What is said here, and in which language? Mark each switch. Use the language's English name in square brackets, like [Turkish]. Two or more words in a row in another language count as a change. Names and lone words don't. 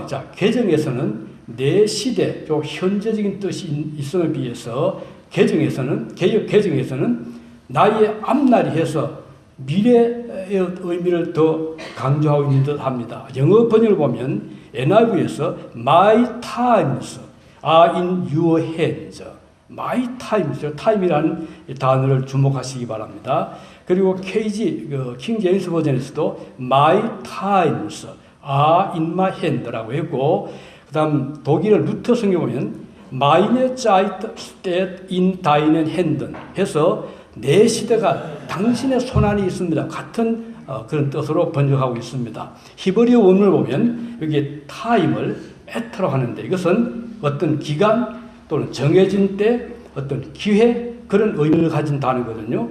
[Korean] 자, 개정에서는 내 시대, 좀 현재적인 뜻이 있음에 비해서 개정에서는, 개혁 개정에서는 나의 앞날이 해서 미래의 의미를 더 강조하고 있는 듯 합니다. 영어 번역을 보면 NIV에서 [English] my times are in your hands. my times, [Korean] time이라는 단어를 주목하시기 바랍니다. 그리고 KG, 킹 제임스 버전에서도 [English] my times are in my hand [Korean] 라고 했고, 그 다음 독일어 루터 성경 보면 [German] meine Zeit steht in deinen Händen [Korean] 해서 내 시대가 당신의 손안에 있습니다. 같은 그런 뜻으로 번역하고 있습니다. 히브리어 원문을 보면 여기 타임을 에터로 하는데, 이것은 어떤 기간 또는 정해진 때 어떤 기회, 그런 의미를 가진 단어거든요.